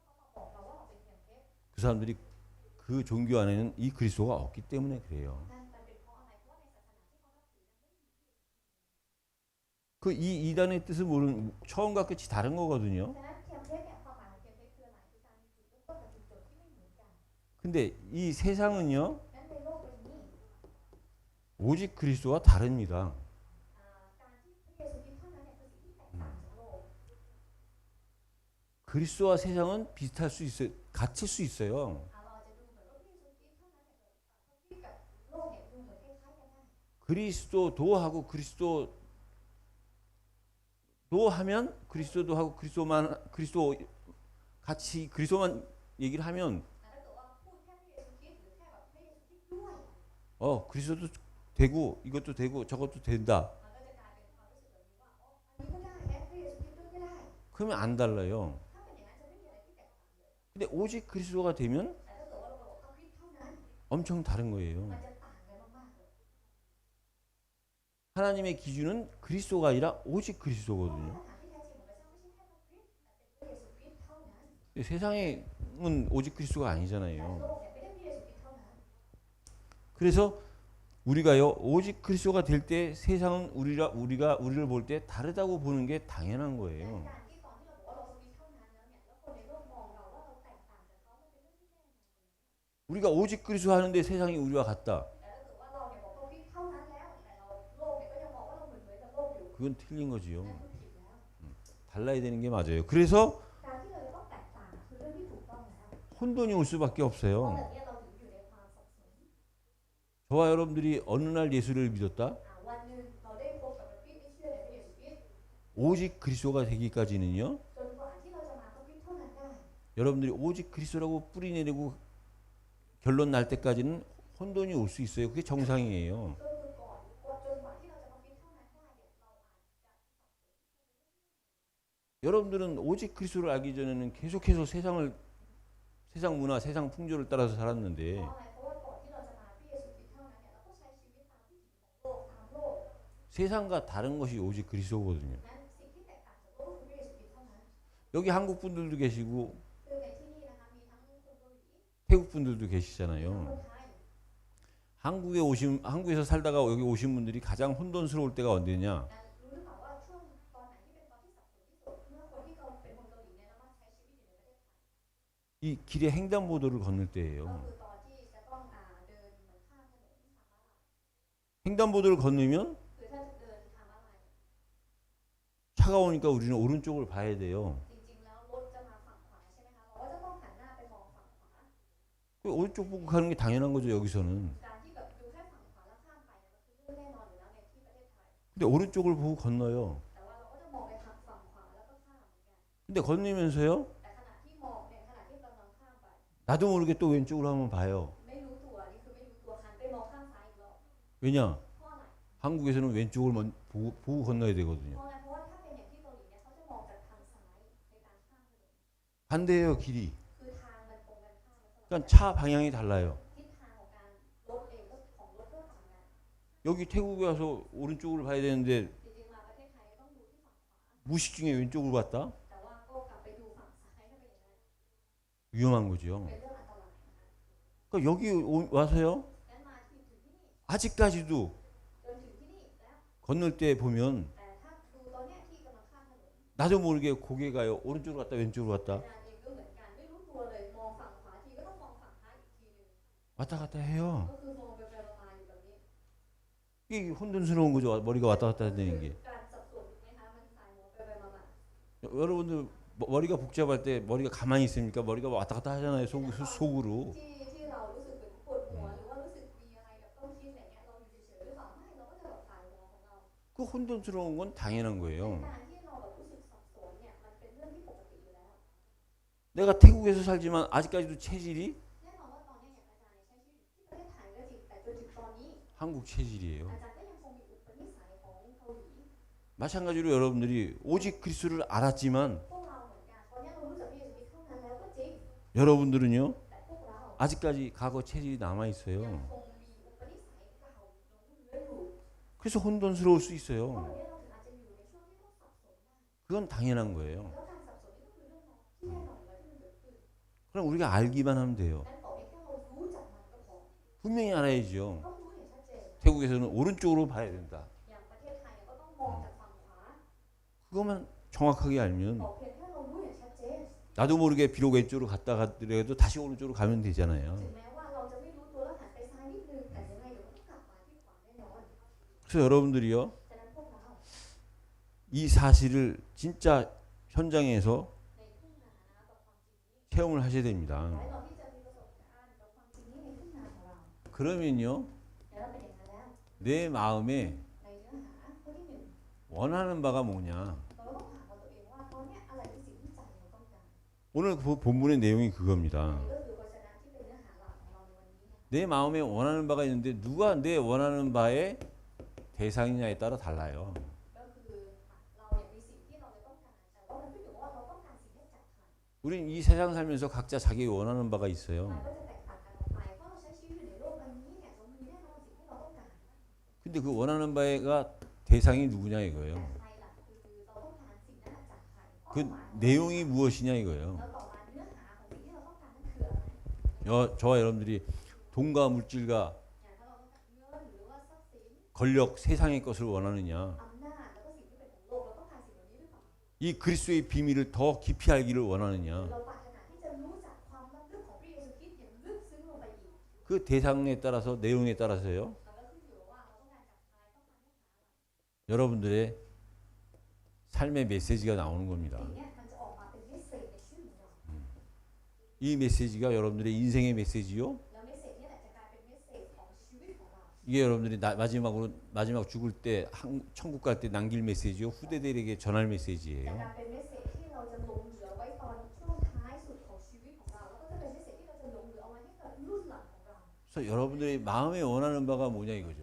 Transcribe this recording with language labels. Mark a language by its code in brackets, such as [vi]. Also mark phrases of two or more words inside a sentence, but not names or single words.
[th] โดยเฉพาะคนที่เป็นคนของศาสนาเมื่อเขามาบอกเราว่า [ko] 그 사람들이 그 종교 안에는 이 그리스도가 없기 때문에 그래요. [th] นั่นมันเป็นเพราะอะไรเพราะว่าในศาสนาที่เขานับถือนั้นไม่มี [ko] 그 이 이단의 뜻을 모르는 처음과 끝이 다른 거거든요. [th] ฉะนั้นเทียมเพชรเนี่ยความหมายของเทียมเพชรคืออะไรคือการมีจุดเริ่มต้นกับจุดจบที่ไม่เหมือนกัน [ko] 근데 이 세상은요 [th] นั้นในโลกใบนี้ [ko] 오직 그리스도와 다릅니다. [th] การที่พระเยซูคริสต์เท่านั้นเนี่ยคือสิ่งที่แตกต่างจากโลก [ko] 그리스도와 세상은 비슷할 수 있어요. 같을 수 있어요. [th] เราอาจจะดูเหมือนว่าพระเยซูคริสต์เท่านั้นเนี่ยพระคริสต์กับโลกเนี่ยดูเหมือนคล้ายๆกันได้ [ko] 그리스도도하고 그리스도도 하면 그리스도도 하고 그리스도 같이 그리스도만 얘기를 하면 [th] แต่ถ้าเกิดว่าพูดแค่พระเยซูคริสต์หรือแค่แบบพระเยซูคริสต์ด้วย [ko] 그리스도도 되고 이것도 되고 저것도 된다. [th] มันก็จะกลายเป็นความรู้สึกแบบนี้ว่าอันนี้ก็ได้แฮะพระเยซูคริสต์ด้วยก็ได้ [ko] 그러면 안 달라요. [th] ถ้าเป็นอย่างนั้นจะไม่มีอะไรที่แตกต่างเลย [ko] 근데 오직 그리스도가 되면 [th] แต่ถ้าเกิดว่าเราบอกพระคริสต์เท่านั้น [ko] 엄청 다른 거예요. [th] มันจะต่างกันมากๆเลย [ko] 하나님의 기준은 그리스도가 아니라 오직 [th] เพราะ [ko] 그리스도거든요. [th] มาตรฐานที่แท้จริงของพระเจ้าไม่ใช่แค่พระคริสต์แต่เป็นพระเยซูคริสต์เท่านั้น [ko] 근데 세상은 오직 그리스도가 [th] แต่ [ko] 아니잖아요. [th] โลกเนี่ยไม่ได้พระเยซูคริสต์เท่านั้น [ko] 그래서 우리가요 오직 그리스도가 될 때 세상은 우리를 볼 때 다르다고 보는 게 당연한 [th] แต่ [ko] 거예요. [th] การที่ตอนที่เราบอกว่าเราพระคริสต์เท่านั้นแล้วเนี่ยแล้วคนในโลกมองเราว่าเราแตกต่างจากเขามันเป็นเรื่องที่แน่นอน [ko] 우리가 오직 그리스도 하는데 세상이 우리와 같다. [th] แต่ถ้าเกิดว่าเราเนี่ยบอกพระคริสต์เท่านั้นแล้วแต่เราโลกเนี่ยก็ยังมองว่าเราเหมือนกับโลกอยู่ [ko] 그건 틀린 거지요. [th] นั่นคือผิดแล้ว [ko] 달라야 되는 게 맞아요. 그래서 [th] การที่เราจะต้องแตกต่างคือเรื่องที่ถูกต้องแล้ว [ko] 혼돈이 올 수밖에 [th] เพราะ [ko] 없어요. [th] แบบนี้เราถึงอยู่ในความสับสน [ko] 저와 여러분들이 어느 날 예수를 믿었다. [th] วันหนึ่งเราได้พบกับพระคริสต์ได้เชื่อในพระเยซูคริสต์ [ko] 오직 그리스도가 되기까지는요. [th] จนกว่าที่เราจะมาพระคริสต์เท่านั้นได้ [ko] 여러분들이 오직 그리스도라고 뿌리 내리고 결론 날 때까지는 혼돈이 올 수 있어요. 그게 정상이에요. [th] ก็คือก่อนจนกว่าที่เราจะพระคริสต์เท่านั้นได้เนี่ยเราอาจจะ [ko] 여러분들은 오직 그리스도를 알기 전에는 계속해서 세상 문화, 세상 풍조를 따라서 [th] เพ [ko] 살았는데 [th] ราะอะไรเพราะว่าก่อนที่เราจะมาพระเยซูคริสต์เท่านั้นเนี่ยเราก็ใช้ชีวิตตามวิถีของโลกตามโลก [ko] 세상과 다른 것이 오직 그리스도거든요. [th] นั้นสิ่งที่แตกต่างจากโลกก็คือพระเยซูคริสต์เท่านั้น [ko] 여기 한국 분들도 계시고 [th] ซึ่งในที่นี่นะคะมีทั้งคนเกาหลี [ko] 태국 분들도 [th] ทั้ง [ko] 계시잖아요. [th] คนไทย [ko] 한국에서 살다가 여기 오신 분들이 가장 혼돈스러울 때가 언제냐? [th] รู้หรือเปล่าว่าช่วงตอนไหนที่เป็นตอนที่สับสนที่สุดเมื่อคนที่เขาเป็นคนเกาหลีเนี่ยแล้วมาใช้ชีวิตอยู่ในประเทศไทย [ko] 이 길에 횡단보도를 건널 [th] ก็ [ko] 때예요. [th] คือตอนที่จะต้องเดินเหมือนข้ามถนนทางม้าลาย [ko] 횡단보도를 건너면 [th] คือถ้าจะเดินทางม้าลาย [ko] 차가 오니까 우리는 오른쪽을 봐야 돼요. [th] จริงๆแล้วรถจะมาฝั่งขวาใช่ไหมคะเราก็จะต้องหันหน้าไปมองฝั่งขวา [ko] 그 오른쪽 보고 가는 게 당연한 거죠, 여기서는. [th] การที่แบบดูแค่ฝั่งขวาแล้วข้ามไปเนี่ยมันคือเรื่องแน่นอนอยู่แล้วในที่ประเทศไทย [ko] 근데 오른쪽을 보고 건너요. [th] แต่ว่าเราก็จะมองไปทางฝั่งขวาแล้วก็ข้ามเหมือนกัน [ko] 근데 건너면서요. [th] แต่ขณะที่มองเนี่ยขณะที่กำลังข้ามไป [ko] 나도 모르게 또 왼쪽으로 한번 봐요. [th] ไม่รู้ตัวนี่คือไม่รู้ตัวหันไปมองข้างซ้ายอีกรอบ [ko] 왜냐? [th] เพราะอะไร [ko] 한국에서는 왼쪽을 보고 건너야 되거든요. [th] เพราะอะไรเพราะว่าถ้าเป็นอย่างที่เกาหลีเนี่ยเขาจะมองจากทางซ้ายในการข้ามถนน [ko] 반대예요, 길이. [th] คือทางมันตรงกันข้ามมันสลับ [ko] 그러니까 차 방향이 달라요. [th] ทิศทางของการรถเองก็ของรถก็ต่างกัน [ko] 여기 태국에 와서 오른쪽을 봐야 되는데 [th] จริงๆมาประเทศไทยต้องดูที่ฝั่งขวา [ko] 무식 중에 왼쪽을 봤다? [th] แต่ว่าก็กลับไปดูฝั่งซ้ายถ้าเป็นอย่างนั้น [ko] 위험한 거죠. [th] เป็นเรื่องอันตรายนะคะ [ko] 그러니까 여기 와서요. [th] งั้นมาถึงที่นี่ [ko] 아직까지도 [th] จนถึงที่นี่แล้ว [ko] 건널 때 보면 [th] แต่ถ้าดูตอนเนี้ยที่กำลังข้ามถนน [ko] 나도 모르게 고개가 오른쪽으로 갔다 왼쪽으로 갔다 [th] อาจารย์เองก็เหมือนกันไม่รู้ตัวเลยมองฝั่งขวาทีก็ต้องมองฝั่งซ้ายอีกทีหนึง [ko] 왔다 갔다 해요. [th] ก็คือมองไปมาๆอยู่แบบนี้ [ko] 이게 혼돈스러운 거죠. 머리가 왔다 갔다 되는 게. [th] การสับสนถูกไหมคะมันสายหัวไปมา [ko] 여러분들 머리가 복잡할 때 머리가 가만히 있습니까? 머리가 왔다 갔다 하잖아요. 속으로. [th] ที่เรารู้สึกเหมือนปวดหัวหรือว่ารู้สึกมีอะไรแบบต้องคิดอะไรเงี้ยเราอยู่เฉยๆหรือเปล่าไม่เราก็จะแบบสายหัวของเรา [ko] 그 혼돈스러운 건 당연한 거예요. [th] การที่เราแบบรู้สึกสับสนเนี่ยมันเป็นเรื่องที่ปกติอยู่แล้ว [ko] 내가 태국에서 살지만 아직까지도 체질이 [th] แน่นอนว่าตอนนี้อย่างอาจารย์ใช้ชีวิตที่ประเทศไทยก็จริงแต่จนถึงตอนนี้ [ko] 한국 체질이에요. [th] อาจารย์ก็ยังคงมีอุปนิสัยของเกาหลี [ko] 마찬가지로 여러분들이 오직 그리스도를 알았지만 [th] พวกเราเหมือนกันตอนนี้เรารู้จักพระเยซูคริสต์เท่านั้นแล้วก็จริง [ko] 여러분들은요 [th] แต่พวกเรา [ko] 아직까지 과거 체질이 남아 [th] ยัง [ko] 있어요. [th] คงมีอุปนิสัยเก่าหลงเหลืออยู่ [ko] 그래서 혼돈스러울 수 [th] เพราะ [ko] 있어요. [th] วันนี้เราถึงอาจจะอยู่ในช่วงที่ต้องสับสนได้ [ko] 그건 당연한 거예요. [th] แล้วการสับสนนี่ก็คือเรื่องที่แน่นอนอยู่แล้วที่มันเกิดขึ้น [ko] 그럼 우리가 알기만 하면 돼요. [th] นั้นขอเพียงแค่เรารู้จักมันก็พอ [ko] 분명히 알아야죠. [th] ต้องรู้อย่างชัดเจน [ko] 태국에서는 오른쪽으로 봐야 된다. [th] อย่างประเทศไทยเนี่ยก็ต้องมองจากฝั่งขวา [ko] 그것만 정확하게 [th] ข [ko] 알면 [th] อเพียงแค่เรารู้อย่างชัดเจน [ko] 나도 모르게 비록 왼쪽으로 갔다가 더라도 다시 오른쪽으로 가면 [th] ถึ [ko] 되잖아요. [th] งแม้ว่าเราจะไม่รู้ตัวแล้วหันไปซ้ายนิดนึงแต่ยังไงเดี๋ยวก็ต้องกลับมาที่ขวาแน่นอน [ko] 그래서 여러분들이요, [th] ฉะนั้นพวกเรา [ko] 이 사실을 진짜 현장에서 [th] ในทุ่งนากับความจริงนี้ [ko] 체험을 하셔야 됩니다. [th] หลายเราที่จะมีประสบการณ์กับความจริงนี้ในทุ่งนาของเรา [ko] 그러면요, [th] แล้วเป็นอย่างนั้นแล้ว [ko] 내 마음에 [th] ในเนื้อหาข้อที่หนึ่ง [ko] 원하는 바가 뭐냐. [th] เราต้องถามกับตัวเองว่าตอนเนี้ยอะไรคือสิ่งที่ใจเราต้องการ [ko] 오늘 그 본문의 내용이 그겁니다. [th] นี่ก็คือพจนะที่เป็นเนื้อหาหลักของเราในวันนี้นะคะ [ko] 내 마음에 원하는 바가 있는데 누가 내 원하는 바의 대상이냐에 따라 달라요. [th] ก็คือเราเนี่ยมีสิ่งที่เราจะต้องการแต่ว่ามันขึ้นอยู่ว่าเราต้องการสิ่งนี้จากใคร [ko] 우린 이 세상 살면서 각자 자기 원하는 바가 [th] มัน [ko] 있어요. [th] ก็จะแตกต่างกันออกไปเพราะเราใช้ชีวิตอยู่ในโลกใบนี้เนี่ยเรามีแน่นอนสิ่งที่เราต้องการ [ko] 근데 그 원하는 바가 대상이 누구냐 [th] แต่ [ko] 이거예요. [th] ใครล่ะคือเราต้องการสิ่งนั้นจากใคร [ko] 그 내용이 무엇이냐 이거예요. [th] แล้วต่อมาเนื้อหาของสิ่งที่เราต้องการนั้นคืออะไร [ko] 저와 여러분들이 돈과 물질과 [th] อย่างถ้าเราต้องการเงินหรือว่าทรัพย์สิน [ko] 권력, 세상의 것을 원하느냐. [th] อำนาจแล้วก็สิ่งที่เป็นของโลกเราต้องการสิ่งเหล่านี้หรือเปล่า [ko] 이 그리스도의 비밀을 더 깊이 알기를 원하느냐. [th] เราปรารถนาที่จะรู้จักความลับลึกของพระเยซูคริสต์อย่างลึกซึ้งลงไปอีก [ko] 그 대상에 따라서 내용에 따라서요. [th] มันก็ขึ้นอยู่ว่าเราต้องการจากใครต้องการเนื้อหา [ko] 여러분들의 삶의 메시지가 나오는 겁니다. [th] สิ่งเนี้ยมันจะออกมาเป็นเมสเซจในชีวิตของเรา [ko] 이 메시지가 여러분들의 인생의 메시지요. [th] แล้วเมสเซจเนี้แหละจะกลายเป็นเมสเซจของชีวิตของเรา [ko] 이게 여러분들이 마지막 죽을 때 천국 갈 때 남길 메시지요. 후대들에게 전할 [th] จะ [ko] 메시지예요. [th] กลายเป็นเมสเซจที่เราจะหลงเหลือไว้ตอนช่วงท้ายสุดของชีวิตของเราแล้วก็จะเป็นเมสเซจที่เราจะหลงเหลือเอาไว้ให้กับรุ่นหลังของเรา [ko] 그래서 여러분들의 마음에 원하는 바가 뭐냐 이거죠.